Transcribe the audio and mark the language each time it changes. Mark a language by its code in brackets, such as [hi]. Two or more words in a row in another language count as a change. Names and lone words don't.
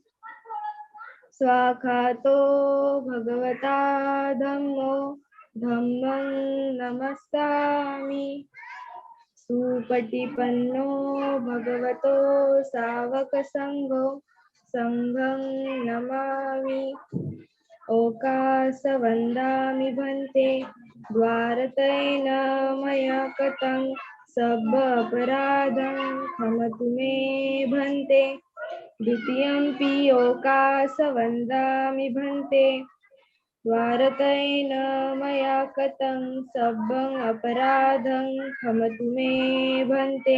[pi] स्वाखातो भगवता धम्मो धम्मं नमस्सामि। सुपटिपन्नो भगवतो सावकसङ्घो संघं नमामि। ओकासवन्दामि भन्ते द्वारतयेन मया कृतं सब्बपराधं क्षमतु मे भन्ते। द्वितीयंपि ओकासवन्दामि भन्ते द्वारतयेन मया कृतं सब्बं अपराधं क्षमतु मे भन्ते।